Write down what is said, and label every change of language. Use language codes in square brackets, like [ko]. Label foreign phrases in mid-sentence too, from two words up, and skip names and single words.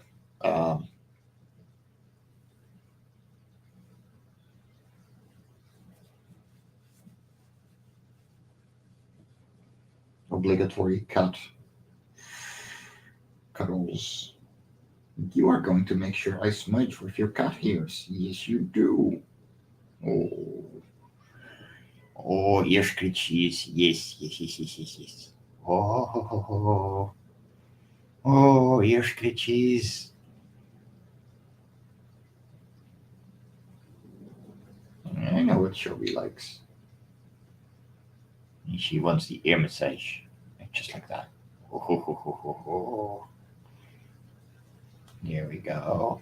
[en] Um, Obligatory cuddles. You are going to make sure I smudge with your cat ears. Yes, you do. Oh, oh, ear scritches. Yes, yes, yes, yes, yes, yes. Oh, ho, ho, ho. Oh, ear scritches. I know what Shelby likes. She wants the ear massage, just like that. Oh, ho, ho, ho, ho, ho. There we go.